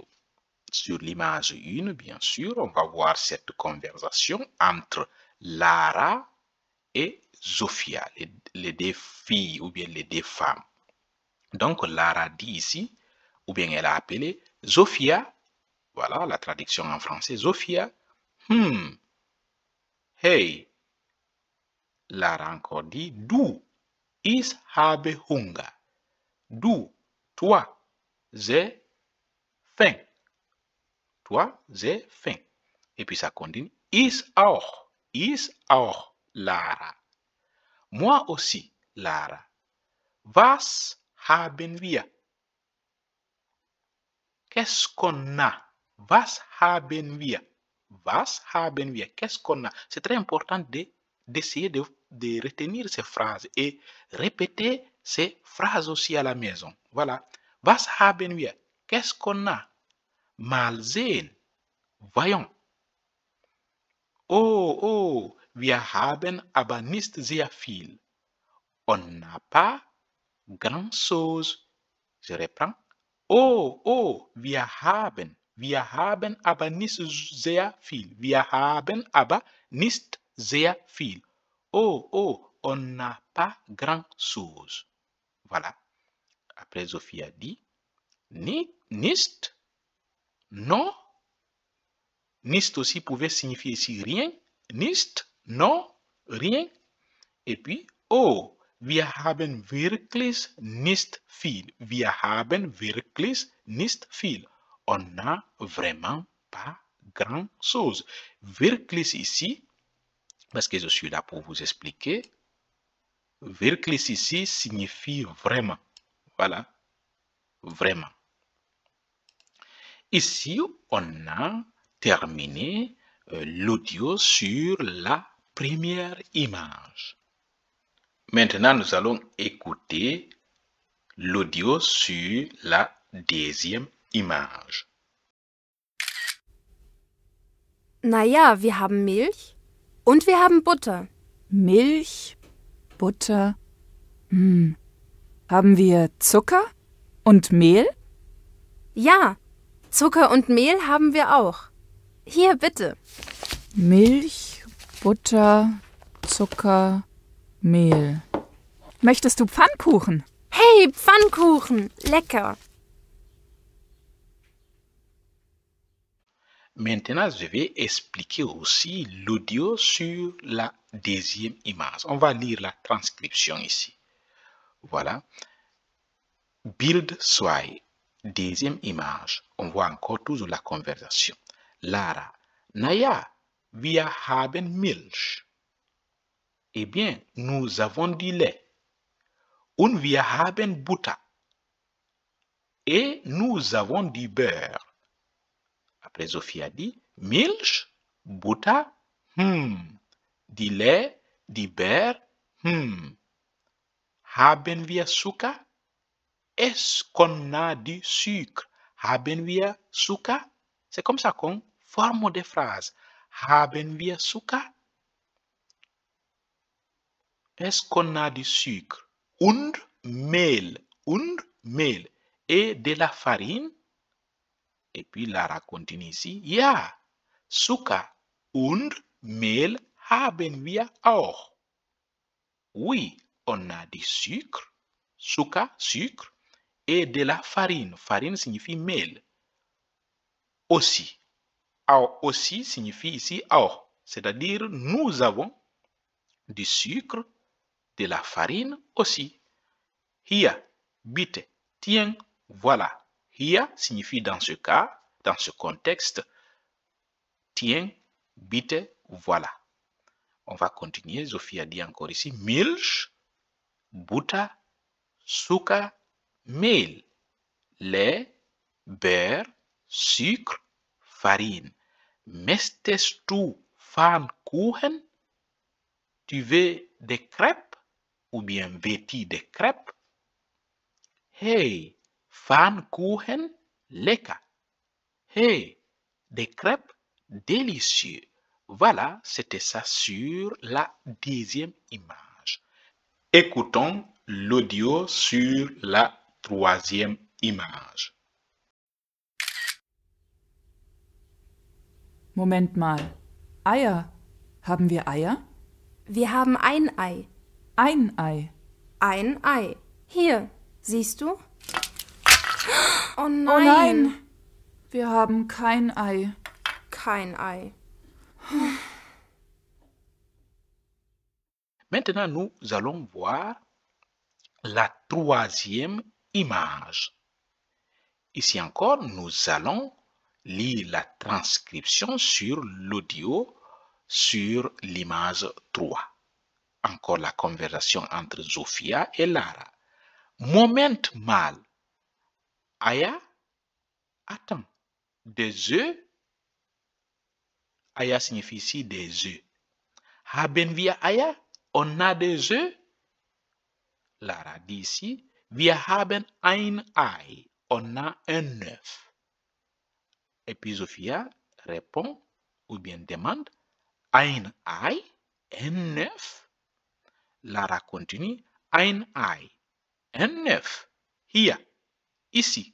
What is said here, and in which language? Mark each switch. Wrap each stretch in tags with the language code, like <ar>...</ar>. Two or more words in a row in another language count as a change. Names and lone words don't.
<fr>Sur l'image 1, bien sûr, on va voir cette conversation entre Lara et Sophia, les deux filles ou bien les deux femmes. Donc, Lara dit ici, ou bien elle a appelé Sophia, voilà la traduction en français, Sophia, hey. Lara encore dit,</fr> <de>du, ich habe Hunger. Du,</de> <fr>toi, j'ai faim. Toi, j'ai faim. Et puis ça continue,</fr> <de>ich auch, Lara.</de> <fr>Moi aussi,</fr> <de>Lara. Was haben wir?</de> <fr>Qu'est-ce qu'on a?</fr> <de>Was haben wir? Was haben wir?</de> <fr>Qu'est-ce qu'on a? C'est très important d'essayer de retenir ces phrases et répéter ces phrases aussi à la maison. Voilà.</fr> <de>Was haben wir?</de> <fr>Qu'est-ce qu'on a?</fr> <de>Mal sehen.</de> <fr>Voyons.</fr> <de>Oh, wir haben aber nicht sehr viel.</de> <fr>On n'a pas grand-chose. Je reprends.</fr> <de>Oh, wir haben aber nicht sehr viel. Wir haben aber nicht sehr viel.</de> <fr>Oh, on n'a pas grand-chose. Voilà. Après, Sophie a dit, nicht, non. Nicht aussi pouvait signifier ici rien. Nicht, non, rien. Et puis,</fr> <de>oh, wir haben wirklich nicht viel. Wir haben wirklich nicht viel.</de> <fr>On n'a vraiment pas grand-chose. Wirklich ici, parce que je suis là pour vous expliquer, wirklich ici signifie vraiment. Voilà. vraiment. Ici, on a terminé l'audio sur la première image. Maintenant, nous allons écouter l'audio sur la deuxième image.</fr> <de>Naja, wir haben Milch und wir haben Butter. Milch, Butter. Haben wir Zucker und Mehl? Ja, Zucker und Mehl haben wir auch. Hier, bitte. Milch, Butter, Zucker, Mehl. Möchtest du Pfannkuchen? Hey, Pfannkuchen, lecker.</de> <fr>Maintenant, je vais expliquer aussi l'audio sur la deuxième image. On va lire la transcription ici. Voilà. Bild 2, deuxième image. On voit encore toujours la conversation.</fr> <de>Lara, naja, wir haben Milch.</de> <fr>Eh bien, nous avons du lait.</fr> <de>Und wir haben Butter.</de> <fr>Et nous avons du beurre. Après, Sophie a dit</fr> <de>Milch, Butter,</de> <fr>du lait, du beurre,</fr> <de>Haben wir Zucker?</de> <fr>Est-ce qu'on a du sucre?</fr> <de>Haben wir Zucker?</de> <fr>C'est comme ça qu'on forme des phrases.</fr> <de>Haben wir Zucker?</de> <fr>Est-ce qu'on a du sucre?</fr> <de>Und Mehl.</de> <fr>Et de la farine. Et puis Lara continue ici.</fr> <de>Ja, Zucker und Mehl haben wir auch.</de> <fr>Oui, on a du sucre, sucre, et de la farine. Farine signifie mehl. Aussi. Aussi signifie ici auch. C'est-à-dire, nous avons du sucre, de la farine aussi.</fr> <de>Hier, bitte,</de> <fr>tiens, voilà. Hier signifie dans ce cas, dans ce contexte, tiens, bitte, voilà. On va continuer. Sophie a dit encore ici,</fr> <de>Milch, Butter, Zucker, Mehl,</de> <fr>lait, beurre, sucre, farine.</fr> <de>Möchtest du Pfannkuchen?</de> <fr>Tu veux des crêpes? Ou bien veux-tu des crêpes?</fr> <de>Hey, Pfannkuchen, lecker.</de> <fr>Hey, des crêpes délicieux. Voilà, c'était ça sur la deuxième image. Écoutons l'audio sur la troisième image.</fr> <de>Moment mal. Eier. Haben wir Eier? Wir haben ein Ei. Ein Ei. Ein Ei. Hier, siehst du? Oh nein. Oh nein. Wir haben kein Ei. Kein Ei.</de> <fr>Maintenant, nous allons voir la troisième image. Ici encore, nous allons lire la transcription sur l'audio sur l'image 3. Encore la conversation entre Sophia et Lara.</fr> <de>Moment mal.</de> <fr>Aya, attends, des œufs. Aya signifie ici des œufs.</fr> <de>Haben wir Eier?</de> <fr>On a des œufs? Lara dit ici,</fr> <de>wir haben ein Ei.</de> <fr>On a un œuf. Et puis Sophia répond ou bien demande,</fr> <de>ein Ei?</de> <fr>Un œuf? Lara continue,</fr> <de>ein Ei.</de> <fr>Un œuf. Hier. Ici.</fr>